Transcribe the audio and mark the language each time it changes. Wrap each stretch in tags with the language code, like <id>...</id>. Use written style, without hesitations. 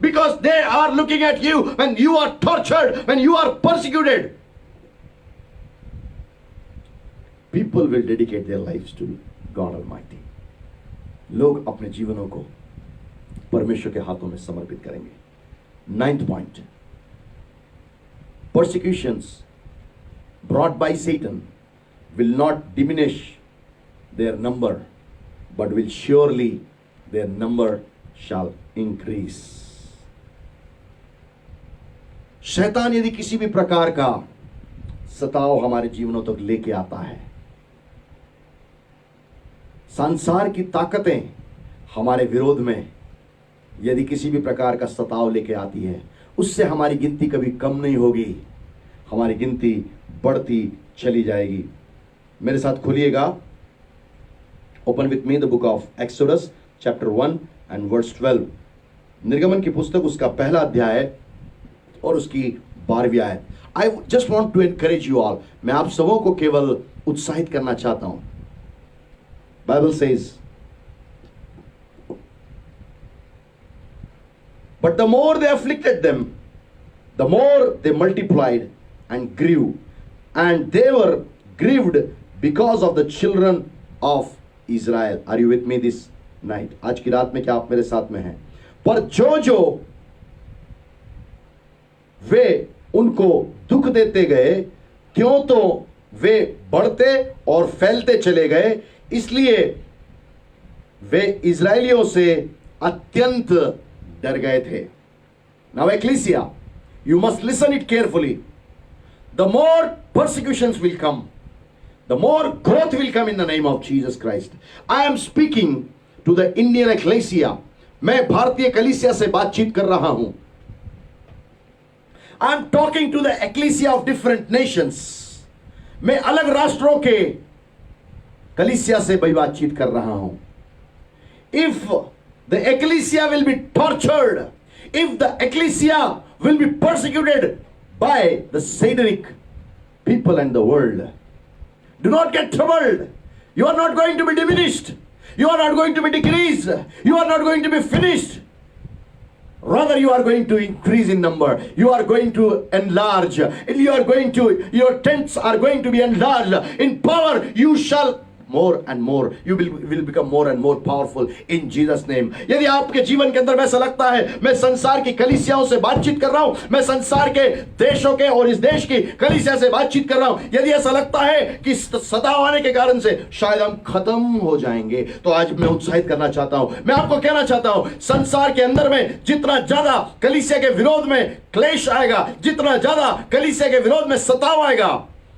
<en>Because they are looking at you when you are tortured, when you are persecuted, people will dedicate their lives to God Almighty.</en> <hi>लोग अपने जीवनों को परमेश्वर के हाथों में समर्पित करेंगे।</hi> <en>9th point, persecutions brought by Satan will not diminish their number, but will surely their number shall increase.</en> <hi>शैतान यदि किसी भी प्रकार का सताव हमारे जीवनों तक लेके आता है, संसार की ताकतें हमारे विरोध में यदि किसी भी प्रकार का सताव लेके आती है, उससे हमारी गिनती कभी कम नहीं होगी, हमारी गिनती बढ़ती चली जाएगी। मेरे साथ खोलिएगा,</hi> <en>Open with me the book of Exodus chapter 1 and verse 12।</en> <hi>निर्गमन की पुस्तक उसका पहला अध्याय और उसकी 12वीं आयत।</hi> <en>I just want to encourage you all,</en> <hi>मैं आप सबों को केवल उत्साहित करना चाहता हूं।</hi> <en>Bible says, but the more they afflicted them, the more they multiplied and grew, and they were grieved because of the children of Israel. Are you with me this night?</en> <hi>आज की रात में क्या आप मेरे साथ में हैं? पर जो जो वे उनको दुख देते गए, क्यों तो वे बढ़ते और फैलते चले गए, इसलिए वे इजरायलियों से अत्यंत डर गए थे।</hi> <en>Now ecclesia, you must listen it carefully. The more persecutions will come, the more growth will come in the name of Jesus Christ. I am speaking to the Indian ecclesia.</en> <hi>मैं भारतीय कलीसिया से बातचीत कर रहा हूं।</hi> <en>I am talking to the ecclesia of different nations.</en> <hi>मैं अलग राष्ट्रों के कलीसिया से भी बातचीत कर रहा हूं।</hi> <en>If the ecclesia will be tortured, if the ecclesia will be persecuted by the satanic people and the world, do not get troubled. You are not going to be diminished. You are not going to be decreased. You are not going to be finished. Rather, you are going to increase in number. You are going to enlarge. Your tents are going to be enlarged. In power, you shall more and more, you will become more and more powerful in Jesus name.</en> <hi>यदि आपके जीवन के अंदर में ऐसा लगता है, मैं संसार की कलीसियाओं से बातचीत कर रहा हूं, मैं संसार के देशों के और इस देश की कलीसिया से बातचीत कर रहा हूं, यदि ऐसा लगता है कि सताव आने के कारण से शायद हम खत्म हो जाएंगे, तो आज मैं उत्साहित करना चाहता हूं, मैं आपको कहना चाहता हूं, संसार के अंदर में जितना ज्यादा कलीसिया के विरोध में क्लेश आएगा, जितना ज्यादा कलीसिया के विरोध में सताव आएगा,</hi>